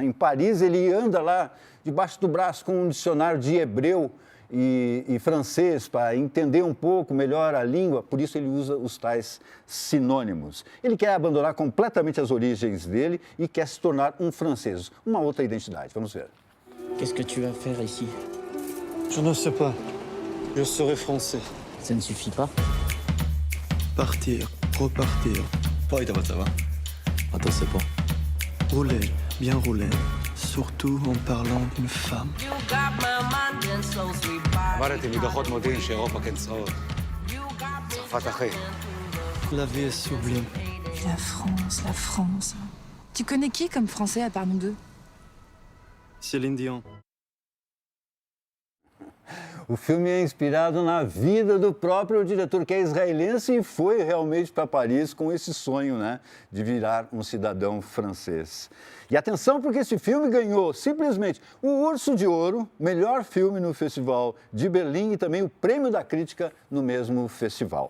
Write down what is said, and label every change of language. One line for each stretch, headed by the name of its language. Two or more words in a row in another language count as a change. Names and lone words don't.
Portuguese: Em Paris, ele anda lá debaixo do braço com um dicionário de hebreu e francês para entender um pouco melhor a língua, por isso ele usa os tais sinônimos. Ele quer abandonar completamente as origens dele e quer se tornar um francês, uma outra identidade. Vamos ver.
French: Qu'est-ce que tu vas faire ici? Je ne sais pas. Je serai français. Ça ne suffit pas. Partir, repartir. Poi, ça va? Attends, c'est bon. Rouler, bien rouler. Surtout en parlant d'une femme.
Hebrew: עברתי מדוחות מודיעין שאירופה כצרעות. צרפת אחי.
French: La vie est sublime. La France, la France. Tu connais qui comme français à part nous deux? Céline Dion.
Portuguese: O filme é inspirado na vida do próprio diretor, que é israelense e foi realmente para Paris com esse sonho, né, de virar um cidadão francês. E atenção, porque esse filme ganhou simplesmente o Urso de Ouro, melhor filme no Festival de Berlim, e também o Prêmio da Crítica no mesmo festival.